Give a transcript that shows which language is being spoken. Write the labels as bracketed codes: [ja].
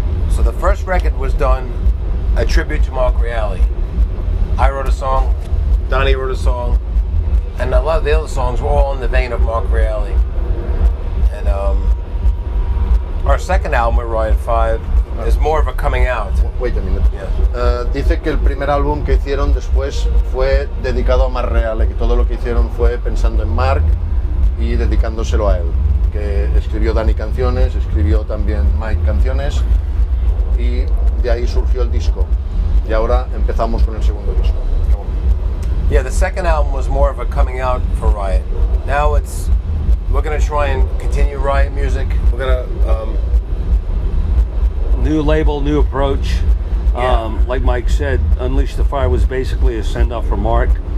[en] So the first record was done a tribute to Mark Reale. I wrote a song, Donnie wrote a song, and a lot of the other songs were all in the vein of Mark Reale. And our second album with RIOT V is more of a coming out. Wait a minute. Yes. [es] Dice que el primer álbum que hicieron después fue dedicado a Mark Reale, que todo lo que hicieron fue pensando en Mark y dedicándoselo a él, que escribió Dani canciones, escribió también Mike canciones, y de ahí surgió el disco. Y ahora empezamos con el segundo disco. [en] Yeah, the second album was more of a coming out for Riot. Now we're going to try and continue Riot music. We're going to... New label, new approach. Yeah. Like Mike said, Unleash the Fire was basically a send-off for Mark.